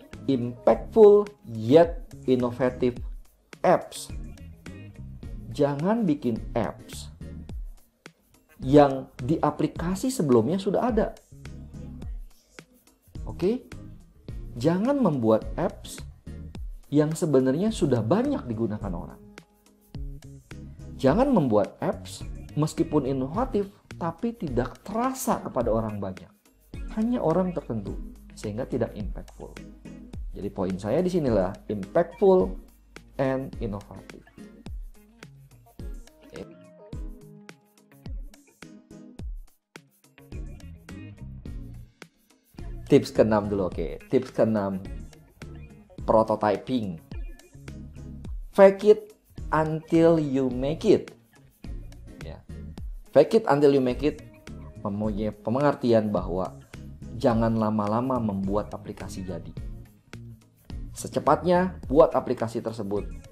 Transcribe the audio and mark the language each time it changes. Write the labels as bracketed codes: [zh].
[en] Impactful yet innovative apps. [id] Jangan bikin apps yang di aplikasi sebelumnya sudah ada. Oke? Jangan membuat apps yang sebenarnya sudah banyak digunakan orang. Jangan membuat apps meskipun inovatif tapi tidak terasa kepada orang banyak. Hanya orang tertentu, sehingga tidak impactful. Jadi poin saya di sinilah [en] impactful and innovative. [id] Tips ke-6 dulu, oke. Tips ke-6, prototyping. [en] Fake it until you make it. [id] Ya. [en] Fake it until you make it [id] mempunyai pengertian bahwa jangan lama-lama membuat aplikasi jadi. Secepatnya buat aplikasi tersebut.